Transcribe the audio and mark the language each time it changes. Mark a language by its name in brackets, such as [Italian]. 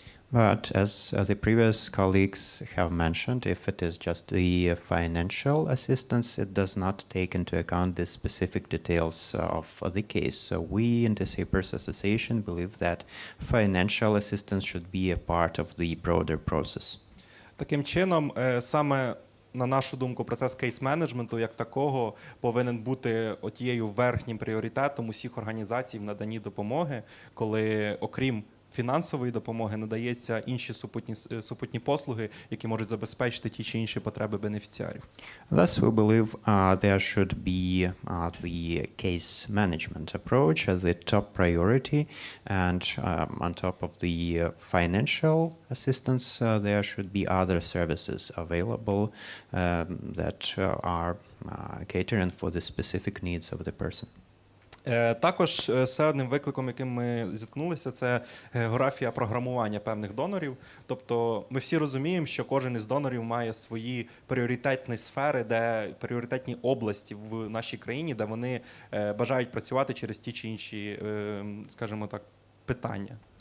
[English] But as the previous colleagues have mentioned, if it is just the financial assistance, it does not take into account the specific details of the case. So we in the Sapers Association believe that financial assistance should be a part of the broader process. [Ukrainian] Таким чином, саме на нашу думку, процес кейс-менеджменту як такого повинен бути отією верхнім пріоритетом усіх організацій в наданні допомоги, коли, окрім фінансової допомоги, надається інші супутні послуги, які можуть забезпечити ті чи інші потреби бенефіціарів. [English] Thus, we believe there should be the case management approach as the top priority, and on top of the financial assistance, there should be other services available that are catering for the specific needs of the person. [Ukrainian] Також ще одним викликом, яким ми зіткнулися, це географія програмування певних донорів. Тобто ми всі розуміємо, що кожен із донорів має свої пріоритетні сфери, пріоритетні області в нашій країні, де вони бажають працювати через ті чи інші, скажімо так, питання.